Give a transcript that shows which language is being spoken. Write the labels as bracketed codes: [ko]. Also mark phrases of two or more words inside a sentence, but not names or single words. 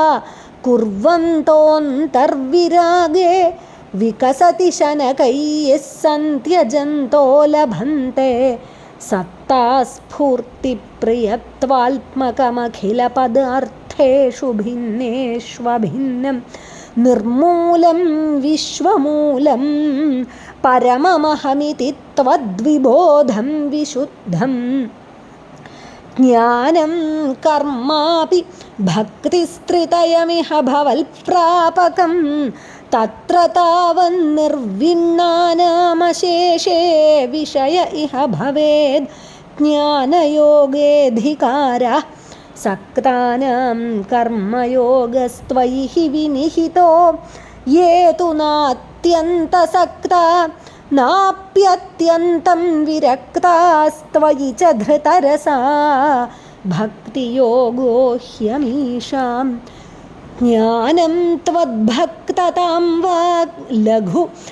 [sa] കുർവന്തോന്തർവിരാഗേ വികസതി ശനകൈഃ സന്ത്യജന്തോ ലഭന്തെ സത്താസ്ഫൂർത്തിപ്രിയത്വാത്മകമഖിലപദാർത്ഥേഷു ഭിന്നേഷ്വഭിന്നം നിർമൂലം വിശ്വമൂലം പരമമഹമിതി ത്വദ്വിബോധം വിശുദ്ധം ജ്ഞാനം കർമാപി ഭക്തിസ്ത്രിതയമിഹ ഭവൽപ്രാപകം തത്ര താവന്നിർവിണ്ണാനാമശേഷേ വിഷയ ഇഹ ഭവേദ് ज्ञानयोगेऽधिकारः सक्तानां कर्मयोगस्त्वयि हि विनिहितो ये तु नात्यन्तसक्ता नाप्यत्यन्तं विरक्तास्त्वयि च धृतरसा भक्तियोगो ह्यमीषां ज्ञानं त्वद्भक्ततां वाक् लघु